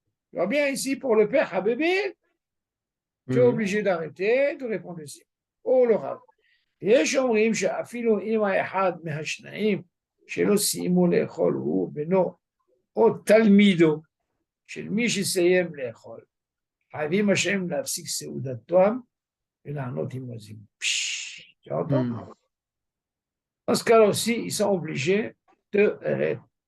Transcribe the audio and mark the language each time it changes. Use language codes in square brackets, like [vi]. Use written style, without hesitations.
[fr] Tu vois bien ici, pour le père, Habibé, tu es obligé d'arrêter de répondre ici. Oh, le rab. [he] יש אומרים שאפילו אם האחד מהשניים שלא סיימו לאכול הוא בנו או תלמידו של מי שסיים לאכול, חייבים השם להפסיק סעודתם ולענות עם הזימון. [fr] Tu entends? Dans ce cas aussi, ils sont obligés de arrêter.